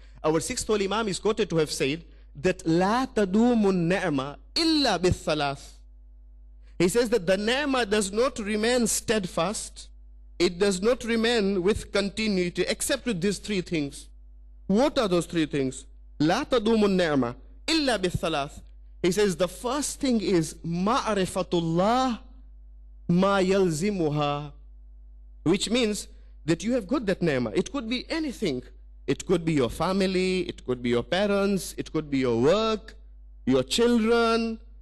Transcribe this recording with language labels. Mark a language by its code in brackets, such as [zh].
[en] Our sixth holy Imam is quoted to have said that [ar] لا تدوم النعمة إلا بالثلاث. [en] He says that the ni'mah does not remain steadfast. It does not remain with continuity except with these three things. What are those three things? [ar] لا تدوم النعمة إلا بالثلاث. [en] He says the first thing is [ar] ma'rifatullah ma yalzimuha, [en] which means that you have got that ni'mah. It could be anything. It could be your family, it could be your parents, it could be your work, your children.